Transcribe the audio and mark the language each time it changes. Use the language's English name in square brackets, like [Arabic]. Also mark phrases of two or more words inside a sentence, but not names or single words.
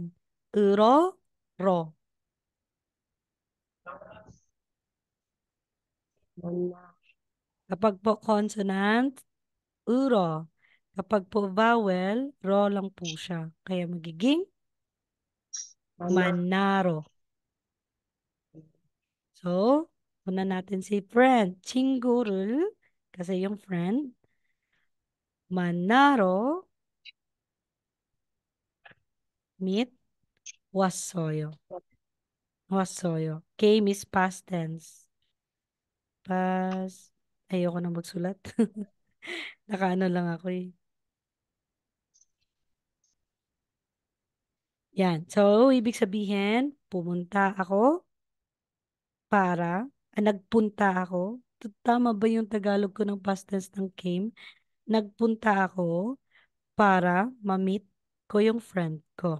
[Filipino] Uro, ro. Kapag po consonant, uro. Kapag po vowel, ro lang po siya. Kaya magiging manaro. So, una natin si friend. 친구를, kasi yung friend. [Korean] 만나러 meet 왔어요. 왔어요. [English] Came is past tense. Past, [Filipino] ayoko na magsulat. Nakaano lang ako eh. Yan. So, ibig sabihin, pumunta ako para, nagpunta ako. Tama ba yung Tagalog ko ng [English] past tense [Filipino] ng came? Nagpunta ako para ma-meet ko yung friend ko.